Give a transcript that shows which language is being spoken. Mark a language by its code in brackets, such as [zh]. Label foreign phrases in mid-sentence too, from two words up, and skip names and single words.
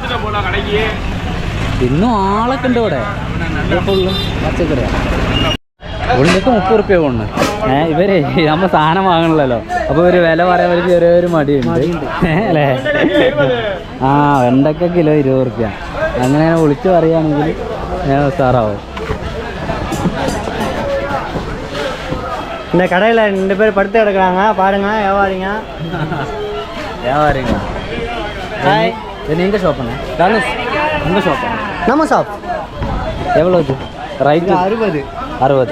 [ml] ഇന്നും ആളൊക്കെ ഉണ്ട് ഇവിടെ. ഫുള്ളും പച്ചക്കറിയാണ്. ഉള്ളിലേക്ക് 30 റുപ്യ കൊണ്ട് ഇവരെ നമ്മൾ സാധനം വാങ്ങണല്ലോ. അപ്പോൾ ഒരു വില പറയാൻ ഒരു ചെറിയൊരു മടിയുണ്ട് അല്ലേ. വെണ്ടയ്ക്ക കിലോ 20 റുപ്യ. അങ്ങനെ വിളിച്ച് പറയുകയാണെങ്കിൽ സാറാവും. [ta] இந்த கடையில் 2 பேர் படுத்து கிடக்குறாங்க பாருங்க. வியாபாரிங்க ஹாய், இது எங்கள் ஷாப்புண்ணே? தனுஷ் உங்கள் ஷாப்பா? நம்ம ஷாப். எவ்வளோ இது ரைட்டு? 60.